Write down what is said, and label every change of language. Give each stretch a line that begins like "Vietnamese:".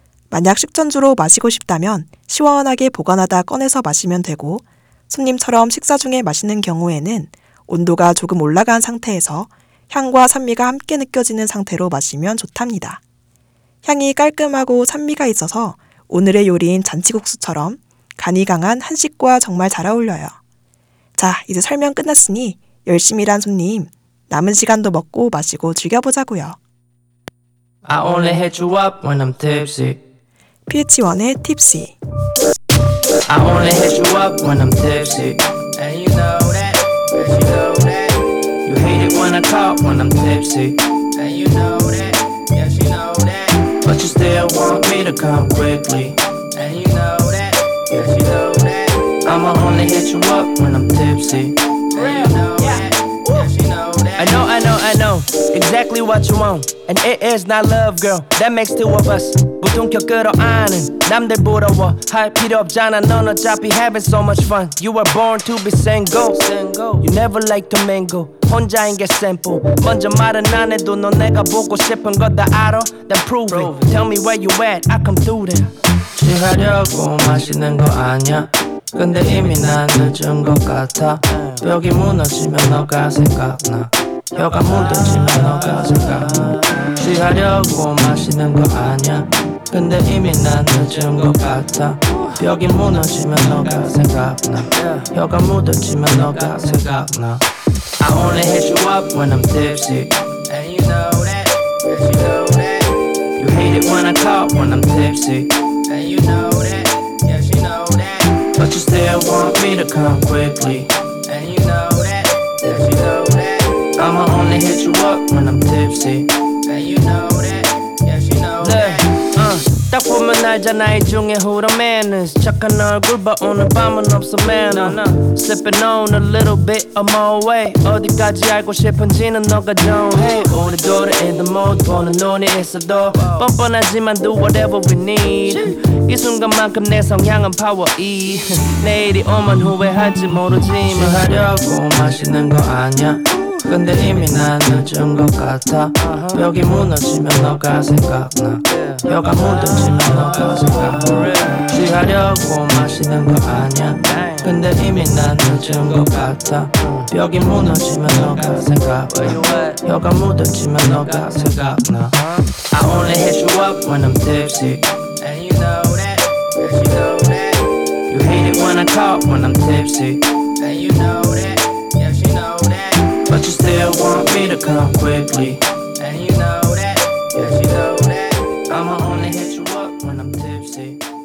Korean: 만약 식전주로 마시고 싶다면 시원하게 보관하다 꺼내서 마시면 되고, 손님처럼 식사 중에 마시는 경우에는 온도가 조금 올라간 상태에서 향과 산미가 함께 느껴지는 상태로 마시면 좋답니다. 향이 깔끔하고 산미가 있어서 오늘의 요리인 잔치국수처럼 간이 강한 한식과 정말 잘 어울려요. 자, 이제 설명 끝났으니 열심히 일한 손님, 남은 시간도 먹고 마시고 즐겨보자고요.
English: I only hit you up when I'm tipsy.
Korean: PH1의 Tipsy.
English: I only hit you up when I'm tipsy. And you know that, and you know that. You hate it when I talk when I'm tipsy. And you know that, yes you know that. But you still want me to come quickly. And you know that, yes you know that. I'ma only hit you up when I'm tipsy. And you know that. I know, I know, I know exactly what you want. And it is not love, girl. That makes two of us.
Korean: 무등격 끌어안은 남들 부러워. 할 필요 없잖아. 넌 어차피
English: having so much fun. You were born to be single. You never like to mingle.
Korean: 혼자인 게 simple. 먼저 말은 안 해도 너 내가 보고 싶은 거 다 알아.
English: Then prove it. Tell me where you at. I come through them.
Korean: 취하려고 마시는 거 아니야. 근데 이미 난 늦은 것 같아. 벽이 무너지면 너가 생각나. 혀가 무뎌지면 너가 생각나. 취하려고 마시는 거 아니야. 근데 이미 난 늦은 것 같아. 벽이 무너지면 너가 생각나. 혀가 무뎌지면 너가 생각나.
English: I only hit you up when I'm tipsy. And you know that, yes you know that. You hate it when I talk when I'm tipsy. And you know that, yes you know that. But you still want me to come quickly. And you know that, yes you know that. I'ma only hit you up when I'm tipsy. And you know that, yes you know that.
Korean: 딱 보면 알잖아 이 중에
English: who the man is.
Korean: 착한 얼굴 봐 오늘 밤은 없어 man.
English: Sipping on a little bit of my way.
Korean: 어디까지 알고 싶은지는 너가 정해. 오늘도
English: the in the mode
Korean: 보는 눈이 있어도 뻔뻔하지만
English: do whatever we need.
Korean: 이 순간만큼 내 성향은 power E. 내일이 오면 후회할지 모르지만 취하려고 마시는 거 아니야. 근데 이미 난 늦은 것 같아. 벽이 무너지면 너가 생각나. 혀가 무뎌지면 너가 생각나. 취하려고 마시는 거 아니야. 근데 이미 난 늦은 것 같아. 벽이 무너지면 너가 생각나. 혀가 무뎌지면 너가 생각나.
English: I only hit you up when I'm tipsy. And you know that, yes you know that. You hate it when I talk when I'm tipsy. And you know that, yes you know that. But you still want me to come quickly. And you know that, yes you know that. I'ma only hit you up when I'm tipsy.